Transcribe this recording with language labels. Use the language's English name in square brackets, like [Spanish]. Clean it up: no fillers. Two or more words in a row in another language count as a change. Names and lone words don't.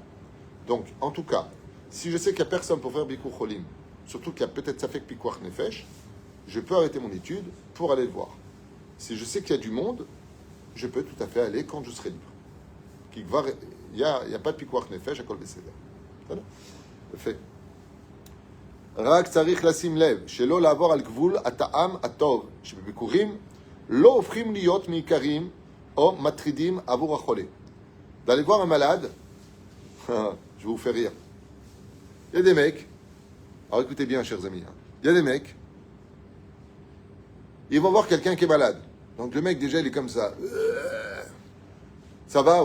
[French] Donc, en tout cas, si je sais qu'il n'y a personne pour faire [Hebrew] ביקור חולים, [French] surtout qu'il y a peut-être ça fait que [Hebrew] פיקוח נפש, [French] je peux arrêter mon étude pour aller le voir. Si je sais qu'il y a du monde, je peux tout à fait aller quand je serai libre. Il n'y a pas de [Hebrew] פיקוח נפש [French] à [Hebrew] כל בסדר. [French] Voilà. Le fait. [Hebrew] רק צריך לשים לב שלא לעבור על גבול הטעם הטוב שבביקורים לא הופכים להיות מעיקרים או מטרידים עבור החולה. [French] D'aller voir un malade, je vais vous faire rire. Il y a des mecs, alors écoutez bien chers amis, il y a des mecs, ils vont voir quelqu'un qui est malade. Donc le mec déjà il est comme ça. Ça va?